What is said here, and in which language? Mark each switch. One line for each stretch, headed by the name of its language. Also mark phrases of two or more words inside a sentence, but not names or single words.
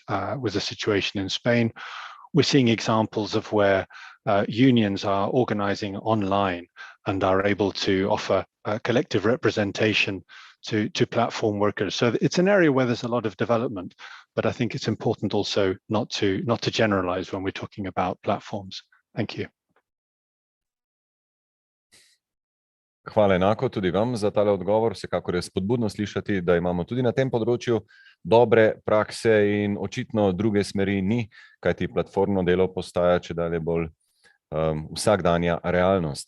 English: Was a situation in Spain. We're seeing examples of where unions are organizing online and are able to offer collective representation to platform workers. So it's an area where there's a lot of development, but I think it's important also not to generalize when we're talking about platforms. Thank you.
Slovenian: Hvala enako tudi vam za tale odgovor. Vsekakor je spodbudno slišati, da imamo tudi na tem področju dobre prakse in očitno druge smeri ni, kajti platformno delo postaja čedalje bolj vsakdanja realnost.